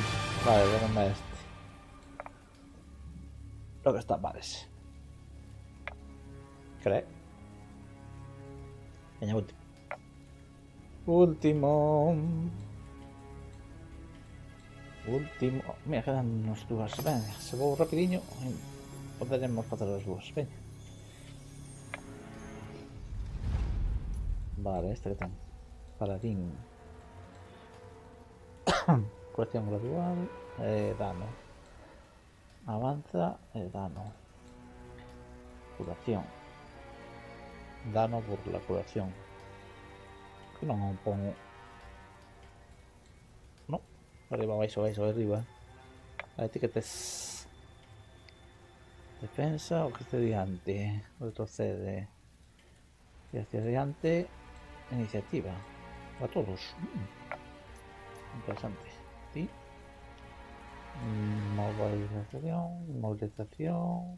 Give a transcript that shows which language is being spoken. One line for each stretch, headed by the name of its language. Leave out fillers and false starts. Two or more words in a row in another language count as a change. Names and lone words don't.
Spanish: Vale, déjame este. Lo que está mal ese. ¿Crees? Venga, último. Último. Último. Mira, quedan unas dúas. Venga,
Galician: se vou rapidinho. Poderemos facer as dúas.
Spanish: Venga. Vale, este que ten. Paladín. Curación gradual. Dano. Avanza el dano. Curación. Dano por la curación. Que non pongo. No.
Galician: Arriba, baixo, arriba. A etiquetes. Defensa o que esté diante.
Spanish: Retrocede. Y hacia adelante. Iniciativa. A todos. Interesante. ¿Sí? Movilización.